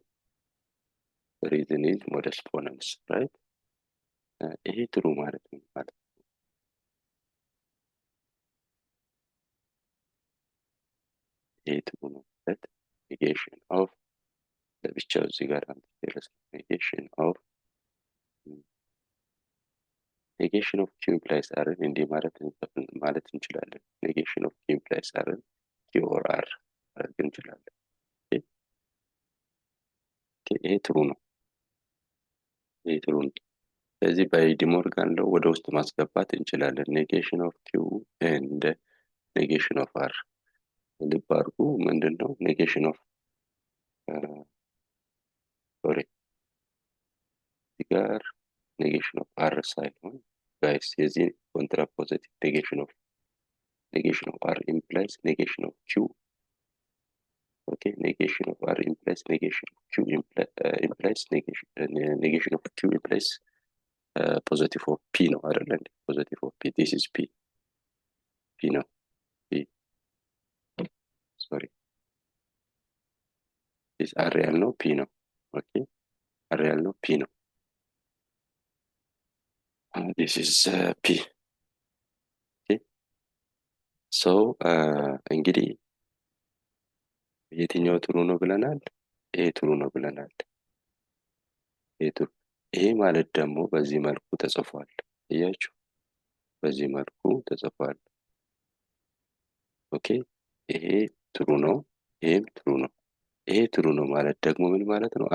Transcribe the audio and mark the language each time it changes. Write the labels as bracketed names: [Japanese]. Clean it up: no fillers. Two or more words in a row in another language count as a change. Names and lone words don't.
[English] The reason is modus ponens, right? [Amharic] ይሄ ትሩ ማለት ነው ማለት ይሄ ትሩ ነው ማለት [English] negation of [Amharic] ለብቻው እዚህ ጋር [English] negation of q implies r [Amharic] እንዲህ ማለት እንችላለን። [English] negation of q implies r q or r [Amharic] ማለት እንችላለን። ይሄ ትሩ ነው። ስለዚህ በዲሞርጋን ለው ወደ ውስጥ ማስገባት እንችላለን። [English] negation of q and negation of r [Amharic] ልብ አድርጉ። ምንድነው [English] negation of [Amharic] ጋር [English] negation of r [Amharic] ሳይሆን ጋይስ የዚህ ኮንትራፖዚቲቭ [English] negation of r implies negation of q. okay, negation of r implies negation of q implies negation of q implies positive of p [Amharic] ነው አይደል? [English] positive of p, this is p ነው sorry this r [Amharic] ያልነው p ነው። [English] okay r [Amharic] ያልነው p ነው። [English] this is p. okay so [Amharic] እንግዲህ የትኛው ትሩ ነው ብለናል? ይሄ ትሩ ነው ብለናል። ይሄ ትሩ። ይሄ ማለት ደግሞ በዚህ መልኩ ተጽፏል። እያችሁ በዚህ መልኩ ተጽፏል። ኦኬ። ይሄ ትሩ ነው፣ ይሄም ትሩ ነው። ይሄ ትሩ ነው ማለት ደግሞ ምን ማለት ነው?